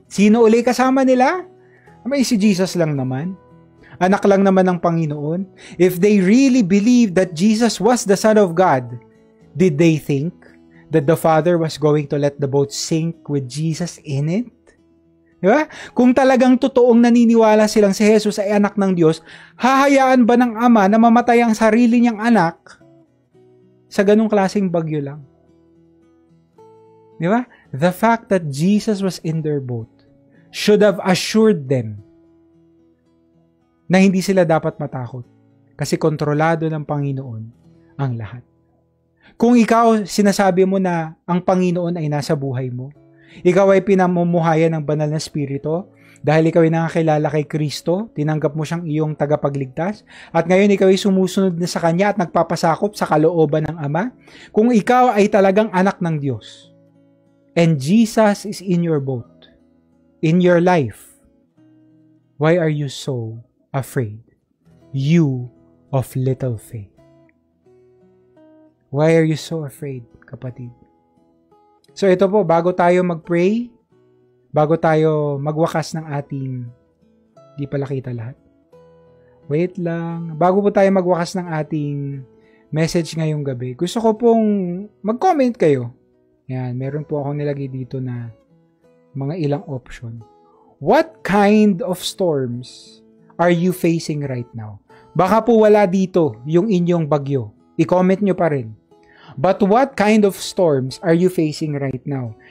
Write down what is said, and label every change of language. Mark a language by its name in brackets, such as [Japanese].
[Filipino] Sino uli kasama nila? May si Jesus lang naman. Anak lang naman ng Panginoon. [English] If they really believed that Jesus was the Son of God, did they think that the Father was going to let the boat sink with Jesus in it? [Filipino] Diba? Kung talagang totoong naniniwala silang si Jesus ay anak ng Diyos, hahayaan ba ng Ama na mamatay ang sarili niyang anak sa ganung klaseng bagyo lang? Diba? [English] The fact that Jesus was in their boat should have assured them [Filipino] na hindi sila dapat matakot kasi kontrolado ng Panginoon ang lahat. Kung ikaw, sinasabi mo na ang Panginoon ay nasa buhay mo, ikaw ay pinamumuhayan ng banal na spirito dahil ikaw ay nakakilala kay Kristo, tinanggap mo siyang iyong tagapagligtas, at ngayon ikaw ay sumusunod na sa Kanya at nagpapasakop sa kalooban ng Ama, kung ikaw ay talagang anak ng Diyos, [English] and Jesus is in your boat, in your life, why are you so afraid? You of little faith. Why are you so afraid, kapatid? [Filipino] So ito po, bago tayo mag-pray, bago tayo magwakas ng ating, di pala kita lahat. Wait lang. Bago po tayo magwakas ng ating message ngayong gabi, gusto ko pong mag-comment kayo. Yan, meron po akong nilagay dito na mga ilang option. [English] What kind of storms are you facing right now? [Filipino] Baka po wala dito yung inyong bagyo. I-comment nyo pa rin. [English] But what kind of storms are you facing right now?